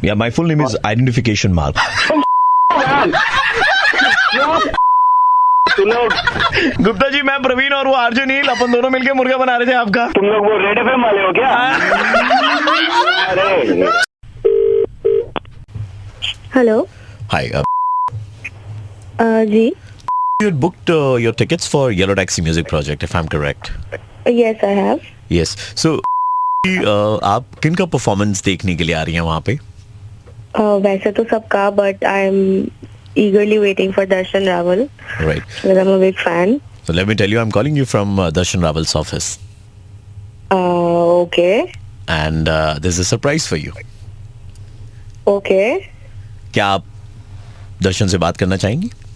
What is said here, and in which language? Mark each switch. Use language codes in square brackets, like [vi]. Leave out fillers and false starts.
[en] Yeah, my full name is Identification Mark. [hi] तुम लोग गुप्ता जी, मैं प्रवीण और वो आरजे नील, अपन दोनों मिलके मुर्गा बना रहे थे आपका। तुम लोग वो रेड एफएम वाले हो क्या? अरे [en] Hello. Hi. [hi] Ji. [en] You had booked your tickets for Yellow Taxi Music Project, if I'm correct. Yes, I have. Yes. [hi] So, आप किन का परफॉर्मेंस देखने के लिए आ रही हैं वहाँ पे? वैसे तो सबका, [en] But I am eagerly waiting for Darshan Rawal Right. because I'm a big fan. So let me tell you, I'm calling you from Darshan Rawal's office. Okay. And there's a surprise for you. Okay. [hi] क्या आप दर्शन से बात करना चाहेंगी?